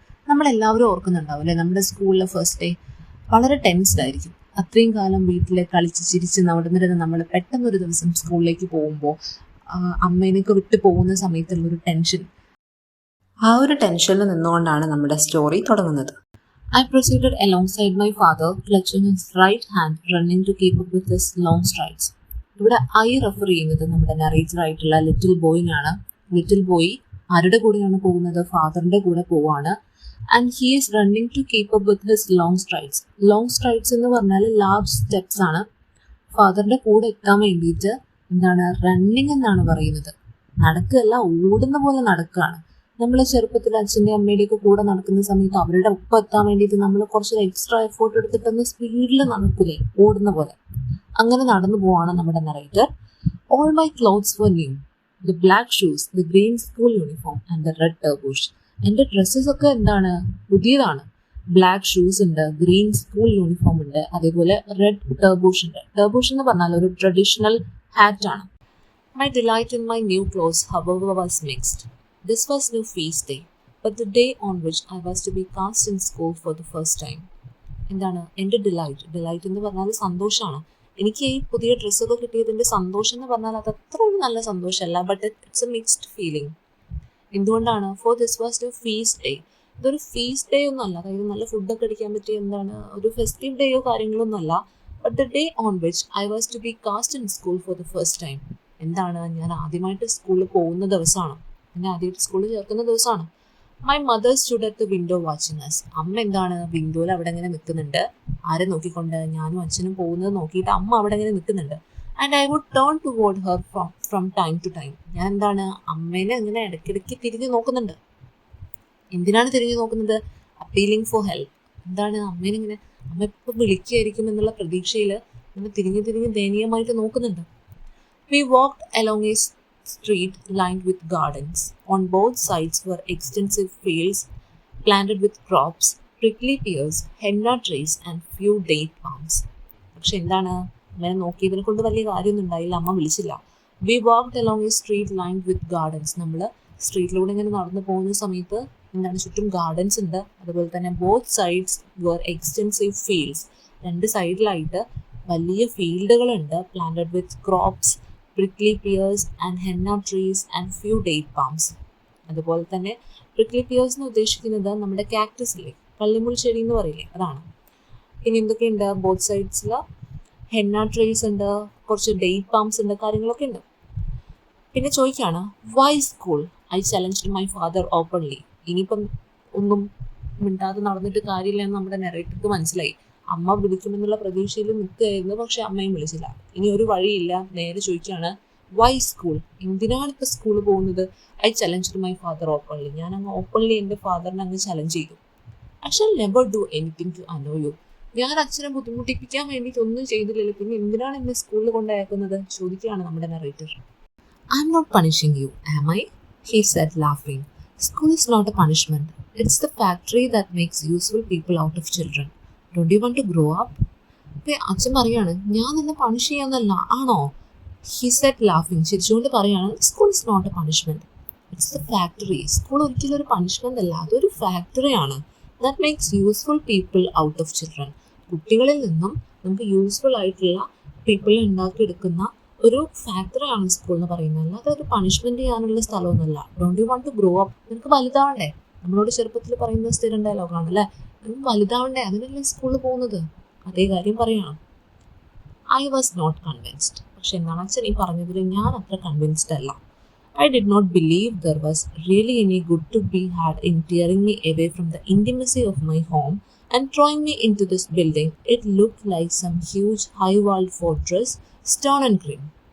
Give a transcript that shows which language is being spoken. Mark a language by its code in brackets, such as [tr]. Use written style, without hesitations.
[ml] നമ്മളെല്ലാവരും ഓർക്കുന്നുണ്ടാവും അല്ലേ, നമ്മുടെ സ്കൂളിലെ ഫസ്റ്റ് ഡേ വളരെ ടെൻസ്ഡ് ആയിരിക്കും. അത്രയും കാലം വീട്ടിൽ കളിച്ച് ചിരിച്ച് നടന്നിരുന്ന നമ്മൾ പെട്ടെന്നൊരു ദിവസം സ്കൂളിലേക്ക് പോകുമ്പോൾ അമ്മേനൊക്കെ വിട്ടു പോകുന്ന സമയത്തുള്ളൊരു ടെൻഷൻ, ആ ഒരു ടെൻഷനിൽ നിന്നുകൊണ്ടാണ് നമ്മുടെ സ്റ്റോറി തുടങ്ങുന്നത്. [en] I proceeded alongside my father, clutching his right hand, running to keep up with his long strides. [ml] ഇവിടെ ഐ റെഫർ ചെയ്യുന്നത് നമ്മുടെ നറേറ്റർ ആയിട്ടുള്ള ലിറ്റിൽ ബോയിനാണ്. ലിറ്റിൽ ബോയ് ആരുടെ കൂടെയാണ് പോകുന്നത്? ഫാദറിന്റെ കൂടെ പോവാണ്. [en] And he is running to keep up with his long strides. Long strides [ml] എന്ന് പറഞ്ഞാൽ [en] Large steps ആണ്. [ml] ഫാദറിന്റെ കൂടെ എത്താൻ വേണ്ടിയിട്ട് റണ്ണിങ് എന്നാണ് പറയുന്നത്. നടക്കുകയല്ല, ഓടുന്ന പോലെ നടക്കുകയാണ്. നമ്മൾ ചെറുപ്പത്തിൽ അച്ഛൻ്റെ അമ്മയുടെയൊക്കെ കൂടെ നടക്കുന്ന സമയത്ത് അവരുടെ ഒപ്പം എത്താൻ വേണ്ടിയിട്ട് നമ്മൾ കുറച്ച് എക്സ്ട്രാ എഫേർട്ട് എടുത്തിട്ടൊന്ന് സ്പീഡിൽ നടക്കില്ലേ, ഓടുന്ന പോലെ. അങ്ങനെ നടന്നു പോവാണ് നമ്മുടെ narrator. [en] All my clothes were new, the black shoes, the green school uniform and the red tarboosh. [ml] എൻ്റെ ഡ്രസ്സസ് ഒക്കെ പുതിയതാണ്. ബ്ലാക്ക് ഷൂസ് ഉണ്ട്, ഗ്രീൻ സ്കൂൾ യൂണിഫോം ഉണ്ട്, അതേപോലെ റെഡ് ടർബൂഷ് ഉണ്ട്. ടർബൂഷ് എന്ന് പറഞ്ഞാൽ ഒരു ട്രഡീഷണൽ ഹാറ്റ് ആണ്. [en] My delight in my new clothes however was mixed. This was no feast day, but the day on which I was to be cast in school for the first time. [ml] എൻ്റെ delight എന്ന് പറഞ്ഞാൽ സന്തോഷമാണ്. എനിക്ക് ഈ പുതിയ ഡ്രസ്സൊക്കെ കിട്ടിയതിൻ്റെ സന്തോഷം എന്ന് പറഞ്ഞാൽ അത് അത്ര ഒരു നല്ല സന്തോഷമല്ല, [en] But it's a mixed feeling. [ml] എന്തുകൊണ്ടാണ്? [en] For this was to feast day. [ml] ഇതൊരു ഫീസ്റ്റ് ഡേ ഒന്നും അല്ല, അതായത് നല്ല ഫുഡൊക്കെ അടിക്കാൻ പറ്റിയ ഒരു ഫെസ്റ്റീവ് ഡേയോ കാര്യങ്ങളൊന്നും അല്ല. [en] But the day on which I was to be cast in school for the first time. [ml] ഞാൻ ആദ്യമായിട്ട് സ്കൂളിൽ പോകുന്ന ദിവസമാണ്, എന്നെ ആദ്യമായിട്ട് സ്കൂളിൽ ചേർക്കുന്ന ദിവസമാണ്. [en] My mother stood at the window watching us. [ml] അമ്മ വിൻഡോയിൽ അവിടെ ഇങ്ങനെ നിൽക്കുന്നുണ്ട്. ആരെ നോക്കിക്കൊണ്ട്? ഞാനും അച്ഛനും പോകുന്നത് നോക്കിയിട്ട് അമ്മ അവിടെ ഇങ്ങനെ നിൽക്കുന്നുണ്ട്. [en] And I would turn toward her from time to time. [ml] ഞാൻ അമ്മേനെ ഇങ്ങനെ ഇടയ്ക്കിടയ്ക്ക് തിരിഞ്ഞു നോക്കുന്നുണ്ട്. എന്തിനാണ് തിരിഞ്ഞു നോക്കുന്നത്? [en] Appealing for help. [ml] അമ്മേനിങ്ങനെ, അമ്മ ഇപ്പം വിളിക്കുകയായിരിക്കും എന്നുള്ള പ്രതീക്ഷയിൽ ഇങ്ങനെ തിരിഞ്ഞ് ദയനീയമായിട്ട് നോക്കുന്നുണ്ട്. [en] We walked along a street lined with gardens. On both sides were extensive fields planted with crops, prickly pears, henna trees and few date palms. [ml] പക്ഷെ അങ്ങനെ നോക്കിയതിനെ കൊണ്ട് വലിയ കാര്യമൊന്നും ഉണ്ടായില്ല. അമ്മ വിളിച്ചില്ല. [en] We walked along a street lined with gardens. [ml] നമ്മൾ സ്ട്രീറ്റിലൂടെ ഇങ്ങനെ നടന്നു പോകുന്ന സമയത്ത് ചുറ്റും ഗാർഡൻസ് ഉണ്ട്. അതുപോലെ തന്നെ [en] both sides were extensive fields. [ml] 2 സൈഡിലായിട്ട് വലിയ ഫീൽഡുകളുണ്ട്. [en] planted with crops, prickly pears and henna trees and few date palms. [ml] അതുപോലെ തന്നെ prickly pears എന്ന് ഉദ്ദേശിക്കുന്നത് നമ്മുടെ കാക്ടസ് ഇല്ലേ, കള്ളിമുൾ ചെടി എന്ന് പറയില്ലേ, അതാണ്. പിന്നെ എന്തൊക്കെയുണ്ട്? ബോത്ത് സൈഡ്സിൽ ഹെന്ന ട്രീസ് ഉണ്ട്, കുറച്ച് ഡേറ്റ് പാംസ് ഉണ്ട്, കാര്യങ്ങളൊക്കെ ഉണ്ട്. പിന്നെ ചോദിക്കുകയാണ് [en] Why school? I challenged my father openly. [ml] ഇനിയിപ്പം ഒന്നും മിണ്ടാതെ നടന്നിട്ട് കാര്യമില്ല എന്ന് നമ്മുടെ നെറേറ്റർക്ക് മനസ്സിലായി. അമ്മ വിളിക്കുമെന്നുള്ള പ്രതീക്ഷയിൽ നിൽക്കുകയായിരുന്നു, പക്ഷെ അമ്മയും വിളിച്ചില്ല. ഇനി ഒരു വഴിയില്ല, നേരെ ചോദിക്കുകയാണ് [en] Why school? [ml] എന്തിനാണ് ഇപ്പോൾ സ്കൂളിൽ പോകുന്നത്? [en] I challenged my father openly. [ml] ഞാൻ ഓപ്പൺലി എൻ്റെ ഫാദറിനെ ചലഞ്ച് ചെയ്തു. [en] I shall never do anything to annoy you. [ml] ഞാൻ അച്ഛനെ ബുദ്ധിമുട്ടിപ്പിക്കാൻ വേണ്ടിയിട്ട് ഒന്നും ചെയ്തില്ലല്ലോ, പിന്നെ എന്തിനാണ് എന്നെ സ്കൂളിൽ കൊണ്ടയക്കുന്നത് ചോദിക്കുകയാണ് നമ്മുടെ narrator. [en] I am not punishing you, am I? he said, laughing. School is not a punishment. It's the factory that makes useful people out of children. Don't you want to grow up? [ml] അച്ഛൻ പറയാണ്, ഞാൻ നിന്നെ punish ചെയ്യാന്നല്ല, ആണോ? [en] He said, laughing. [ml] ചിരിച്ചുകൊണ്ട് പറയാണ്, [en] School is not a punishment. It's the factory. [ml] School ഒരിക്കലും ഒരു punishment അല്ല, അതൊരു ഫാക്ടറിയാണ്. [en] That makes useful people out of children. [ml] കുട്ടികളിൽ നിന്നും നമുക്ക് യൂസ്ഫുൾ ആയിട്ടുള്ള പീപ്പിളെ ഉണ്ടാക്കിയെടുക്കുന്ന ഒരു ഫാക്ടറിയാണ് സ്കൂൾ എന്ന് പറയുന്നത്. അല്ലാതെ ഒരു പണിഷ്മെന്റ് ചെയ്യാനുള്ള സ്ഥലമൊന്നുമല്ല. [en] Don't you want to grow up? [ml] നിനക്ക് വലുതാവണ്ടേ? നമ്മളോട് ചെറുപ്പത്തിൽ പറയുന്ന സ്ഥിരം ഡയലോഗാണ് അല്ലേ? നിനക്ക് വലുതാവണ്ടേ, അതിനല്ലേ സ്കൂളിൽ പോകുന്നത്? അതേ കാര്യം പറയണം. [en] I was not convinced. [ml] പക്ഷെ എന്താണ് അച്ഛൻ ഈ പറഞ്ഞതിൽ ഞാൻ അത്ര കൺവിൻസ്ഡ് അല്ല. [en] I did not believe there was really any good to be had in tearing me away from the intimacy of my home and throwing me into this building. It looked like some huge high-walled fortress, stone and grim.